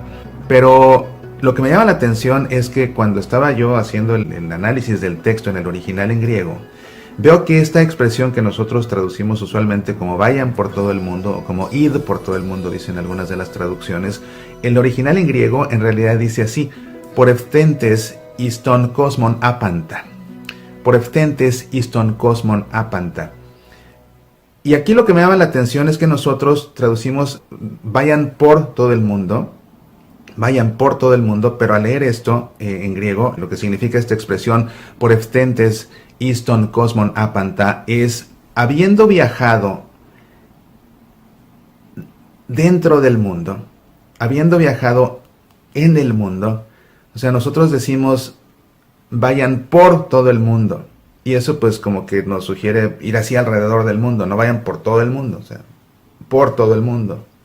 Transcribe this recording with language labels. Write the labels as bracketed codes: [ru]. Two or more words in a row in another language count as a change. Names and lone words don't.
[es] Pero lo que me llama la atención es que cuando estaba yo haciendo el análisis del texto en el original en griego, veo que esta expresión que nosotros traducimos usualmente como vayan por todo el mundo, o como id por todo el mundo, dicen algunas de las traducciones, el original en griego en realidad dice así: [el] πορευθέντες εἰς τὸν κόσμον ἅπαντα. Πορευθέντες εἰς τὸν κόσμον ἅπαντα. [es] Y aquí lo que me llama la atención es que nosotros traducimos vayan por todo el mundo, vayan por todo el mundo, pero al leer esto en griego, lo que significa esta expresión [el] πορευθέντες εἰς τὸν κόσμον ἅπαντα [es] es habiendo viajado dentro del mundo, habiendo viajado en el mundo. O sea, nosotros decimos vayan por todo el mundo, y eso pues como que nos sugiere ir así alrededor del mundo, no vayan por todo el mundo, o sea, por todo el mundo.